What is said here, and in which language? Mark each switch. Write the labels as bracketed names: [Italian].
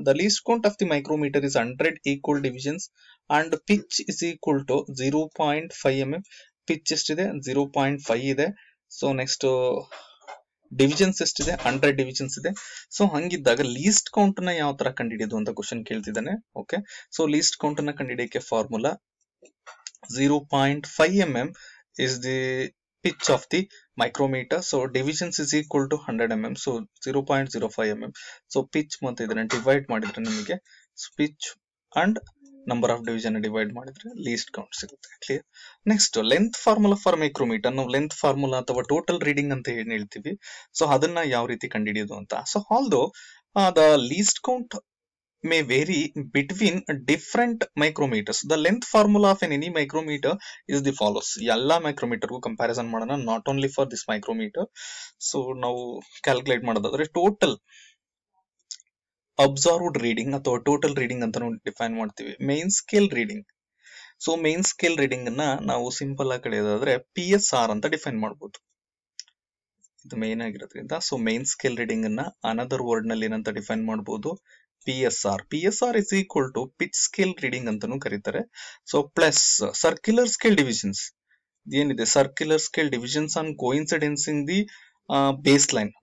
[English] The least count of the micrometer is 100 equal divisions and pitch is equal to 0.5 mm. [Kannada] pitch ಎಷ್ಟಿದೆ 0.5 ಇದೆ. So next divisions ಎಷ್ಟಿದೆ 100 divisions ಇದೆ. So ಹಂಗಿದ್ದಾಗ least count ನ ಯಾವ ತರ ಕಂಡುಹಿಡಿಯೋದು ಅಂತ question ಕೇಳ್ತಿದ್ದಾನೆ. Okay, so least count ನ ಕಂಡುಹಿಡಿಯಕ್ಕೆ formula [English] 0.5 mm is the pitch of the micrometer. So divisions is equal to 100 mm. So 0.05 mm. [Kannada] So pitch ಮತ್ತೆ ಇದನ್ನ ಡಿವೈಡ್ ಮಾಡಿದ್ರೆ ನಮಗೆ pitch and number of division divide ಮಾಡಿದ್ರೆ least count ಸಿಗುತ್ತೆ. [English] Clear. Next length formula for micrometer. [Kannada] ನಾವು length formula ಅಥವಾ total reading ಅಂತ ಏನ್ ಹೇಳ್ತೀವಿ, ಸೊ ಅದನ್ನ ಯಾವ ರೀತಿ ಕಂಡುಹಿಡಿಯೋದು ಅಂತ. [English] So although the least count may vary between different micrometers. The length formula of any micrometer is the follows. [Kannada] Yalla micrometer gu comparison madana, [English] not only for this micrometer. [Kannada] So now calculate madadadre total observed reading ಅಥವಾ total reading ಅಂತ ನಾವು define ಮಾಡ್ತೀವಿ. [English] Main scale reading. [Kannada] So main scale reading ಅನ್ನ ನಾವು simple ಆಗಿ ಕಳೆಯೋದಾದ್ರೆ PSR ಅಂತ define ಮಾಡಬಹುದು. ಇದು ಮೇನ್ ಆಗಿರೋದ್ರಿಂದ ಸೊ ಮೇನ್ ಸ್ಕೇಲ್ ರೀಡಿಂಗ್ ಅನ್ನ ಅನದರ್ ವರ್ಡ್ ನಲ್ಲಿ ಏನಂತ ಡಿಫೈನ್ ಮಾಡಬಹುದು, PSR. [English] PSR is equal to pitch scale reading [Kannada] ಅಂತಾನೂ ಕರೀತಾರೆ. [English] So plus circular scale divisions ಏನಿದೆ, circular scale divisions on coincidence in the base line.